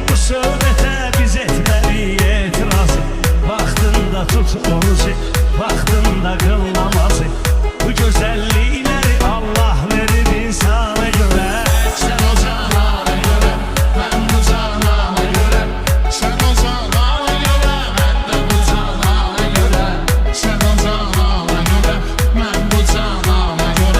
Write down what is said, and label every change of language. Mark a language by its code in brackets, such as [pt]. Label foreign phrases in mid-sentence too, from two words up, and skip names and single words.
[az] söhbətə biz etməli etirazı. Vaxtında tut orucu, vaxtında qıl namazı. Bu gözəllikləri Allah verib insana görə. [tr] Sen o canana göre, ben bu canana göre. Sen o canana göre, ben de bu canana göre. Sen o canana göre, ben bu canana göre.